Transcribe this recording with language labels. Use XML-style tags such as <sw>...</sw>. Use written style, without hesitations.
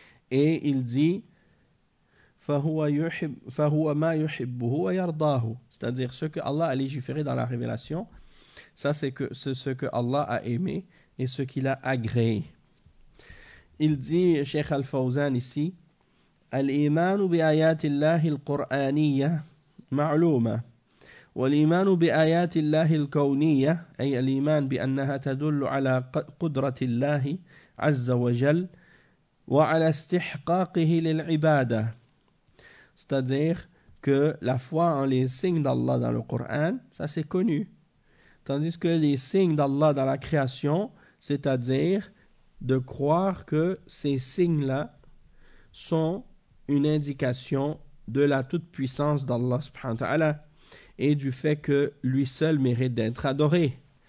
<fr>Et il dit,</fr> <ar>فَهُوَ مَا يُحِبُّهُ وَيَرْضَاهُ</ar> <fr>C'est-à-dire, ce que Allah a légiféré dans la révélation, ça c'est ce que Allah a aimé et ce qu'il a agréé. Il dit, Cheikh Al-Fawzan ici,</fr> <ar>الإيمان بآيات الله القرآنية معلومة والإيمان بآيات الله الكونية أي الإيمان بأنها تدل على قدرة الله عز وجل وعلى استحقاقه للعبادة</ar> <fr>C'est-à-dire que la foi en les signes d'Allah dans le Coran, ça c'est connu. Tandis que les signes d'Allah dans la création, c'est-à-dire de croire que ces signes-là sont une indication de la toute-puissance d'Allah subhanahu wa ta'ala et du fait que lui seul mérite d'être adoré.</fr>